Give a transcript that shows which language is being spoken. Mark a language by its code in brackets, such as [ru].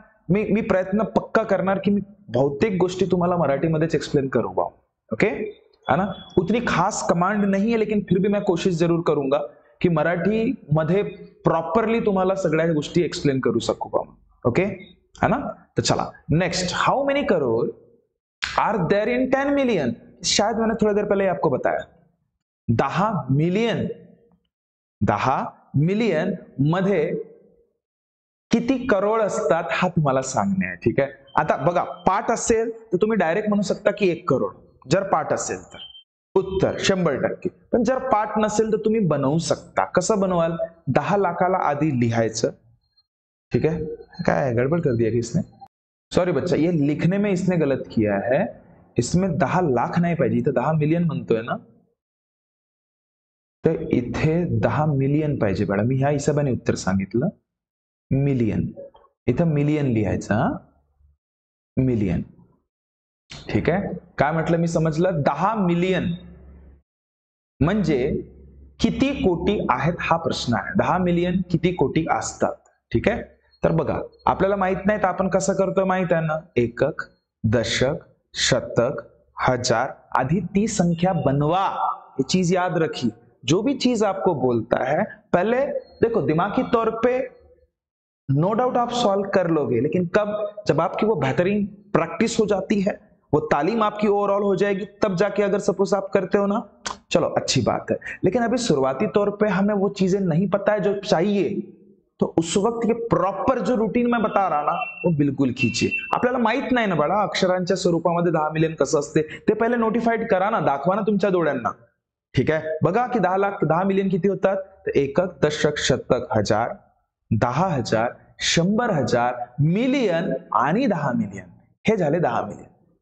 [mr] मी प्रयत्न पक्का करणार की मी बहुतेक गोष्टी तुम्हाला मराठीमध्येच एक्सप्लेन करू बा, ओके, है ना। [hi] उतनी खास कमांड नहीं है, लेकिन फिर भी मैं कोशिश जरूर करूंगा की [mr] मराठी मध्ये प्रॉपरली तुम्हाला सगळ्या गोष्टी एक्सप्लेन करू सकू बा, ओके, है ना। [en] तो चला next, how many crore are there in 10 million. [hi] शायद मैंने थोड़ी देर पहले आपको बताया 10 [mr] मिलियन, 10 मिलियन मध्ये किती करोड असतात हा तुम्हाला सांगणे आहे, ठीक आहे। आता बघा पाठ असेल तर तुम्ही डायरेक्ट म्हणू शकता की 1 करोड, जर पाठ असेल तर उत्तर 100%। पण जर पाठ नसेल तर तुम्ही बनवू शकता। कसं बनवाल, 10 लाखाला आधी लिहायचं, ठीक है। [hi] क्या गड़बड़ कर दिया कि इसने, सॉरी बच्चा, ये लिखने में इसने गलत किया है, इसमें 10 लाख [mr] नाही पाहिजे, इथे 10 मिलियन म्हणतोय ना, तर इथे 10 मिलियन पाहिजे बाळा। मी ह्या हिशोबाने उत्तर सांगितलं, मिलियन, इथं मिलियन लिहायचं, मिलियन, ठीक आहे। काय म्हटलं मी समजलं, 10 मिलियन म्हणजे किती कोटी आहेत हा प्रश्न आहे। 10 मिलियन किती कोटी असतात, ठीक आहे। तर बघा आपल्याला माहित नाही तर आपण कसं करतोय माहित आहे ना, एकक, दशक, शतक, हजार, आधी ती संख्या बनवा। [hi] ये चीज याद रखिए, जो भी चीज आपको बोलता है पहले देखो दिमागी तौर पे नो डाउट आप सॉल्व कर लोगे, लेकिन कब, जब आपकी वो बेहतरीन प्रैक्टिस हो जाती है, वो तालीम आपकी ओवरऑल हो जाएगी, तब जाके अगर सपोज आप करते हो ना, चलो अच्छी बात है। लेकिन अभी शुरुआती तौर पे हमें वो चीजें नहीं पता है जो चाहिए, तो उस वक्त ये प्रॉपर जो रूटीन मैं बता रहा ना वो बिल्कुल खींचिए। [mr] आपल्याला माहित नाही ना बाळा अक्षरांच्या स्वरूपामध्ये 10 मिलियन कसं असते, ते पहिले नोटिफाईड करा ना, दाखवा ना तुमच्या डोळ्यांना, ठीक आहे। बघा की 10 लाख 10 मिलियन किती होतात, तर एकक, दशक, शतक, हजार, 10,000, 100,000, मिलियन आणि 10 मिलियन, हे झाले 10 मिलियन।